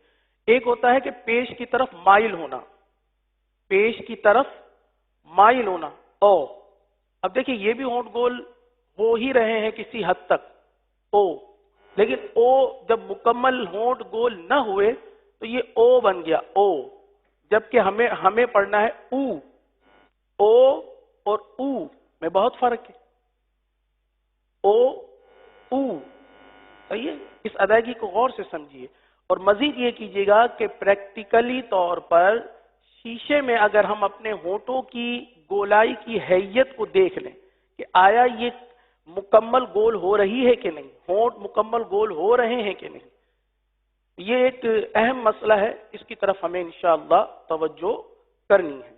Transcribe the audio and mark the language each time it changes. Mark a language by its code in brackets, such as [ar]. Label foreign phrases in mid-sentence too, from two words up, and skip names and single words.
[ur] ایک ہوتا ہے کہ پیش کی طرف مائل ہونا، پیش کی طرف مائل ہونا، او۔ اب دیکھیں یہ بھی ہونٹ گول ہو ہی رہے ہیں کسی حد تک، او، لیکن او جب مکمل ہونٹ گول نہ ہوئے تو یہ او بن گیا، او، جبکہ ہمیں پڑھنا ہے او۔ او اور او میں بہت فرق ہے، او، او، صحیح ہے؟ اس ادائیگی کو غور سے سمجھیے، اور مزید یہ کیجیے گا کہ پریکٹیکلی طور پر شیشے میں اگر ہم اپنے ہونٹوں کی گولائی کی حیت کو دیکھ لیں کہ آیا یہ مکمل گول ہو رہی ہے کہ نہیں، ہونٹ مکمل گول ہو رہے ہیں کہ نہیں، یہ ایک اہم مسئلہ ہے، اس کی طرف ہمیں انشاءاللہ توجہ کرنی ہے۔